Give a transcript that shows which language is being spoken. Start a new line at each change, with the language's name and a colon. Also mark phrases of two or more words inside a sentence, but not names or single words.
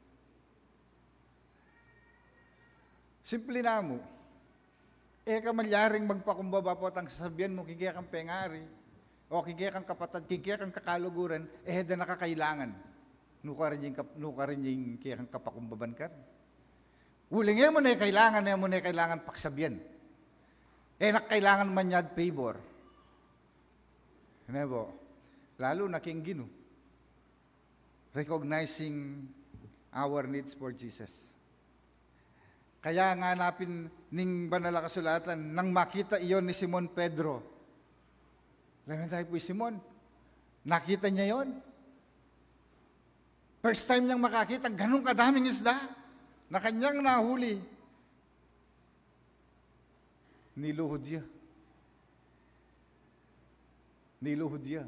Pampanga: Simple na mo, kamalyaring magpakumbaba po at ang sasabihan mo, kikaya kang pengari, o kikaya kang kapatad, kikaya kang kakaluguran, da nakakailangan. Nuka rin yung kikaya kang kapakumbaban ka. Uling mo na kailangan paksabihan. Nakailangan man yad favor. Lalo na king Gino.
English: Recognizing our needs for Jesus.
Pampanga: Kaya nga napin ning banal na kasulatan,
Filipino: nang makita iyon
Pampanga: ni Simon Pedro.
Filipino: Laman tayo po Simon, nakita niya yon. First time niyang makakita, ganun kadaming isda na kanyang nahuli. Niluhod niya.